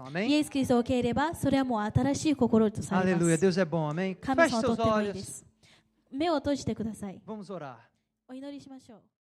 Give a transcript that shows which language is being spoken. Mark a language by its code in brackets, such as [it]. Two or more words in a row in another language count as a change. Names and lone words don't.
[ja] イ [pt] Amém? [ja] エス・キリストを受け入れれば、それはもう新しい心とされま [pt] Aleluia. [ja] す。 [pt] Deus é bom. Amém? [ja] 神 [pt] Feche [ja] 様はと [pt] seus [ja] ってもいいで [pt] olhos. [ja] す。目を閉じてください。 [pt] Vamos orar. [ja] お祈りしましょう。